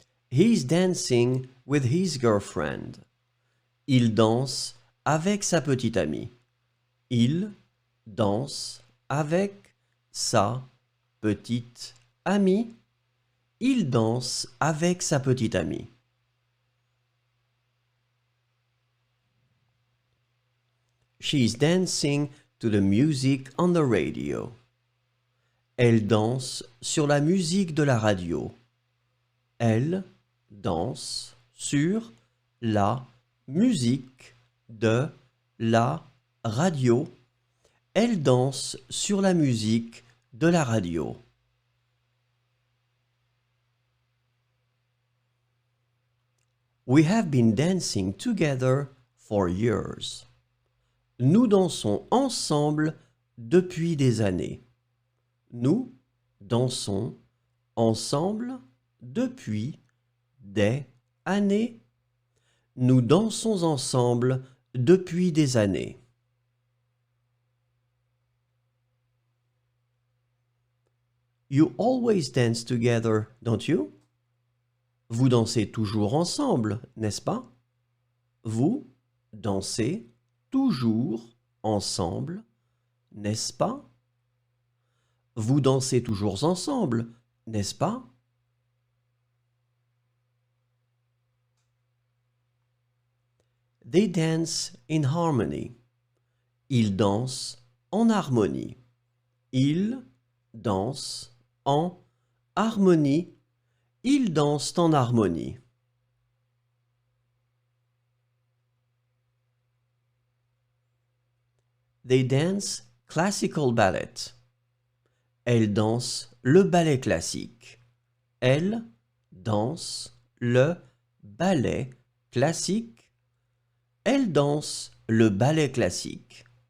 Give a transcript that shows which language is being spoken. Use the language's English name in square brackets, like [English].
[English] He's dancing with his girlfriend. [French] Il danse avec sa petite amie. Il danse avec sa petite amie. Il danse avec sa petite amie. [English] She's dancing to the music on the radio. [French] Elle danse sur la musique de la radio. Elle danse sur la musique de la radio. Elle danse sur la musique de la radio. [English] We have been dancing together for years. [French] Nous dansons ensemble depuis des années. Nous dansons ensemble depuis des années. Nous dansons ensemble depuis des années. [English] You always dance together, don't you? [French] Vous dansez toujours ensemble, n'est-ce pas? Vous dansez toujours ensemble, n'est-ce pas? Vous dansez toujours ensemble, n'est-ce pas? [English] They dance in harmony. [French] Ils dansent en harmonie. Ils dansent en harmonie. Ils dansent en harmonie. [English] They dance classical ballet. [French] Elle danse le ballet classique. Elle danse le ballet classique. Elle danse le ballet classique.